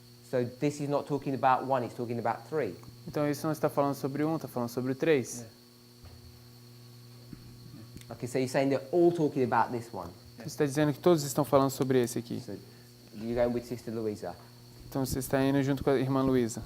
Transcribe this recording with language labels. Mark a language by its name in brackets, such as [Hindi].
[English] So this is not talking about 1, it's talking about 3. [Portuguese] Então isso não está falando sobre 1, está falando sobre o 3. [English] Okay, so you're saying they're all talking about this one. [Portuguese] Você está dizendo que todos estão falando sobre esse aqui. [English] So you're going with Sister Louisa. [Portuguese] Então você está indo junto com a irmã Luísa.